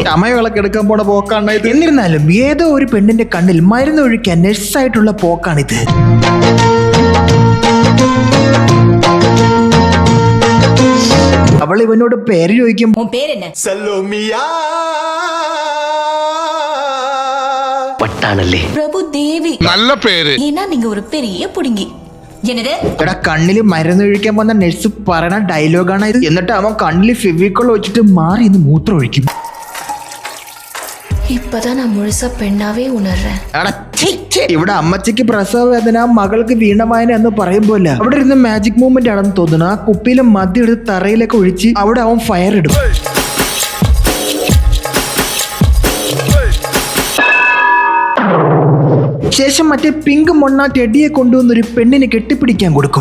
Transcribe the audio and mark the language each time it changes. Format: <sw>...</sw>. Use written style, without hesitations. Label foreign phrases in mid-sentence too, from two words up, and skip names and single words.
<ml>ചമയവിളക്ക് എടുക്കാൻ പോണ പോക്കാണ് ഇത്. എന്നിരുന്നാലും ഏതോ ഒരു പെണ്ണിന്റെ കണ്ണിൽ മരുന്ന് ഒഴിക്കാൻ നഴ്സായിട്ടുള്ള പോക്കാണിത്. അവൾ ഇവനോട് പേര് ചോദിക്കും. പ്രഭുദേവി. നല്ല പേര്.</ml> <ta>நீங்க ஒரு பெரிய புடுங்கி.</ta> <ml>എടാ, കണ്ണില് മരുന്ന് ഒഴിക്കാൻ വന്ന നഴ്സ് പറയണ ഡയലോഗാണ് ഇത്. എന്നിട്ട് അവൻ കണ്ണില് ഫെവിക്കോൾ ഒഴിച്ചിട്ട് മാറി ഇന്ന് മൂത്രം ഒഴിക്കും.</ml> <ta>இப்பதான் நான் முழுசா பெண்ணாவே உணர்றேன்.</ta> <ml>ഇവിടെ അമ്മച്ചിക്ക് പ്രസവ വേദന, മകൾക്ക് വീണവായന എന്ന് പറയുമ്പോലെ അവിടെ ഇരുന്ന് മാജിക് മൂവ്മെന്റ് ആണെന്ന് തോന്നുന്നു. ആ കുപ്പിയിലെ മദ്യം എടുത്ത് തറയിലൊക്കെ ഒഴിച്ച് അവിടെ അവൻ ഫയർ ഇടും. ശേഷം മറ്റേ പിങ്ക് മൊണ്ണ ടെഡിയെ കൊണ്ടുവന്ന് ഒരു പെണ്ണിനെ കെട്ടിപ്പിടിക്കാൻ കൊടുക്കും.</ml>